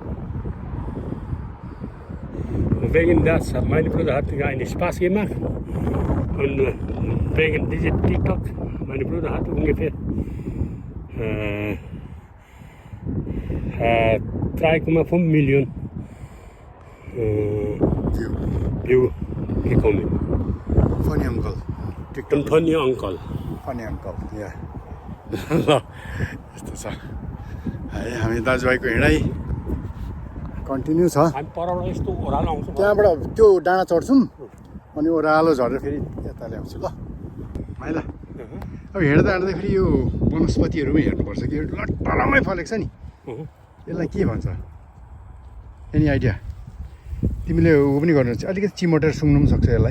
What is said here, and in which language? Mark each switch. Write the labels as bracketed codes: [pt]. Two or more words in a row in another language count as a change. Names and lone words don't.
[de] Und wegen das hat mein Bruder hat einen Spaß gemacht und wegen dieser TikTok, mein Bruder hat ungefähr 3,5 Millionen view bekommen. [en] funny uncle TikTok Funny uncle. funny uncle [ne] या ल यस्तो छ है हामी दाजुभाइको हिँडाइ कन्टिन्यू छ हामी परबाट यस्तो ओह्रालो आउँछ त्यहाँबाट त्यो डाँडा चढ्छौँ अनि ओह्रालो झरेर फेरि यता ल्याउँछु ल माइला अब हिँड्दा फेरि यो वनस्पतिहरू पनि हेर्नुपर्छ कि लट्टलमै फलेको छ नि यसलाई के भन्छ [en] any idea [ne] तिमीले ऊ पनि गर्नु अलिकति चिमोटेर सुँग्नु पनि सक्छ यसलाई